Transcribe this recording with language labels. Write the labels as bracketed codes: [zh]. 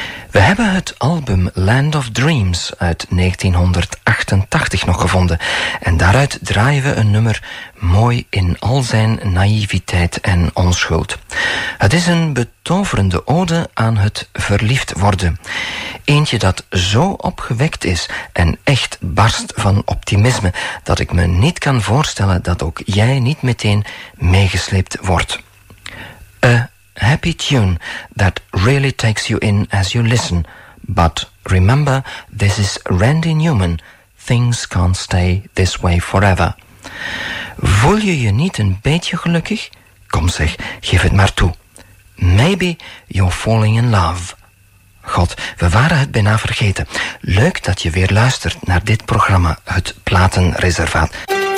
[nl] We hebben het album Land of Dreams uit 1988 nog gevonden en daaruit draaien we een nummer mooi in al zijn naïviteit en onschuld. Het is een betoverende ode aan het verliefd worden. Eentje dat zo opgewekt is en echt barst van optimisme dat ik me niet kan voorstellen dat ook jij niet meteen meegesleept wordt. [en] Happy tune that really takes you in as you listen. But remember, this is Randy Newman. Things can't stay this way forever. [nl] Voel je je niet een beetje gelukkig? Kom zeg, geef het maar toe. [en] Maybe you're falling in love. [nl] God, we waren het bijna vergeten. Leuk dat je weer luistert naar dit programma, het Platenreservaat.